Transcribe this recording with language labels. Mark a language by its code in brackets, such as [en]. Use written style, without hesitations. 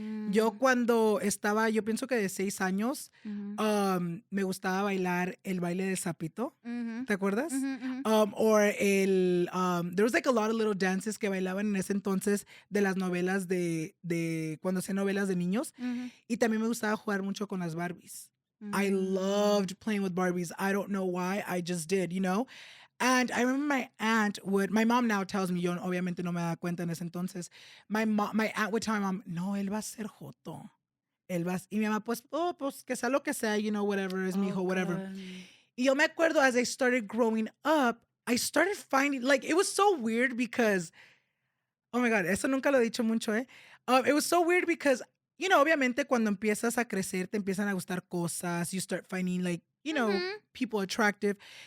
[es] Yo cuando estaba, yo pienso que de 6 años, me gustaba bailar el baile del sapito. ¿Te acuerdas? [en] Or there was like a lot of little dances [es] que bailaban en ese entonces de las novelas de cuando hacía novelas de niños. Y también me gustaba jugar mucho con las Barbies. [en] I loved playing with Barbies. I don't know why. I just did, you know? And I remember my mom now tells me, [es] yo obviamente no me da cuenta en ese entonces, [en] my aunt would tell my mom, [es] no, él va a ser joto. Y mi mamá, pues que sea lo que sea, [en] you know, whatever, [es] es mi hijo, whatever. Y yo me acuerdo [en] as I started growing up, I started finding, like, it was so weird because, oh my God, [es] eso nunca lo he dicho mucho, eh? [en] It was so weird because, you know, [es] obviamente cuando empiezas a crecer, te empiezan a gustar cosas, [en] you start finding, like, you know, people attractive.